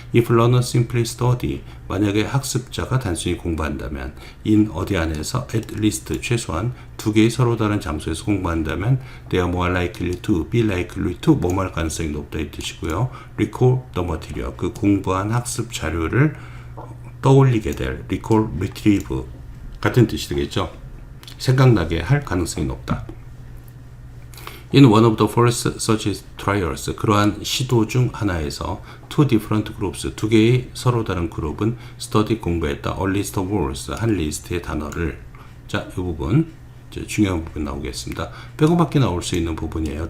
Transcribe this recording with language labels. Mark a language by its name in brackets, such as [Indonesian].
[English] If learners simply study, [Korean] 만약에 학습자가 단순히 공부한다면 in 어디 안에서 at least 최소한 두 개의 서로 다른 장소에서 공부한다면 [English] they are more likely to, [Korean] be likely to 뭐뭐 할 가능성이 높다 이 뜻이고요. [English] recall the material, [Korean] 그 공부한 학습 자료를 떠올리게 될 recall, retrieve 같은 뜻이 되겠죠. 생각나게 할 가능성이 높다. [English] In one of the first such trials, [Korean] 그러한 시도 중 하나에서 [English] two different groups, [Korean] 두 개의 서로 다른 그룹은 [English] study 공부했다. A list of words, [Korean] 한 리스트의 단어를. 자, 이 부분 이제 중요한 부분 나오겠습니다. 빼고밖에 나올 수 있는 부분이에요.